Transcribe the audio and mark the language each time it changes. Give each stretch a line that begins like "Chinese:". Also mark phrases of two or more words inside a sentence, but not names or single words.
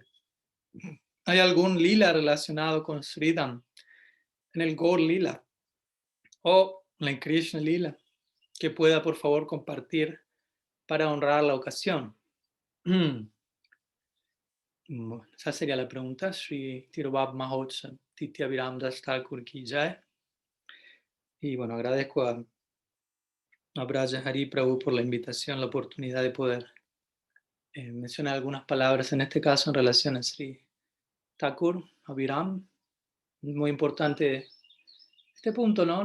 Spanish: ¿Hay algún lila relacionado con Sridham en el Gaur Lila o en Krishna Lila que pueda por favor compartir para honrar la ocasión? Esa sería la pregunta.
Hindi: Sri Tirubab Mahotsav Titya Abhiram Das Thakur Ki Jai.
Spanish: Y bueno, agradezco a Braja Hari Prabhu por la invitación, la oportunidad de poder mencionar algunas palabras, en este caso en relación a Sri Thakur Abhiram. Muy importante este punto, ¿no?